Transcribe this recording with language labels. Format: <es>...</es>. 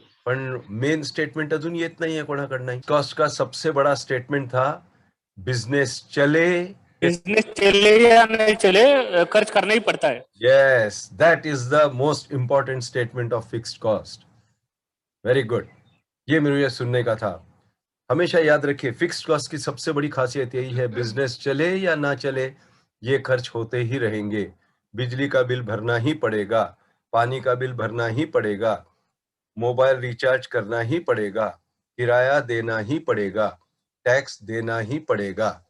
<mr>पण main statement अजून येत नाहीये कोणाकडनं.</mr> <hi>कॉस्ट का सबसे बड़ा स्टेटमेंट था, बिजनेस चले. बिजनेस चले या नहीं चले खर्च करना ही पड़ता है.</hi> <en>Yes, that is the most important statement of fixed cost. Very good.</en> <hi>ये मुझे सुनने का था. हमेशा याद रखिए, फिक्स्ड कॉस्ट की सबसे बड़ी खासियत यही है, बिजनेस चले या ना चले ये खर्च होते ही रहेंगे. बिजली का बिल भरना ही पड़ेगा, पानी का बिल भरना ही पड़ेगा, मोबाइल रिचार्ज करना ही पड़ेगा, किराया देना ही पड़ेगा, टैक्स देना ही पड़ेगा,</hi>